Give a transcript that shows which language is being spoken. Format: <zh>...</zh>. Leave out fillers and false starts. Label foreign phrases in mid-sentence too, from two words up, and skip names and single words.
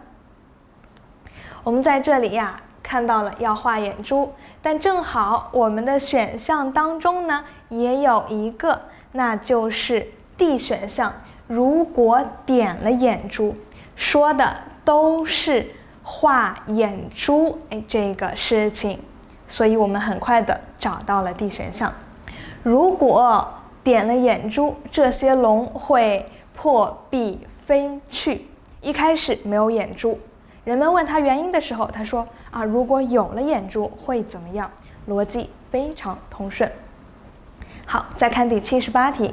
<zh>我們在這裡呀看到了要畫眼珠，但正好我們的選項當中呢也有一個，那就是 D 選項。如果點了眼珠，說的都是畫眼珠這個事情，所以我們很快的找到了 D 選項。如果點了眼珠，這些龍會破壁飛去。一開始沒有眼珠，人們問他原因的時候，他說如果有了眼珠會怎麼樣？邏輯非常通順。好，再看第78題。</zh>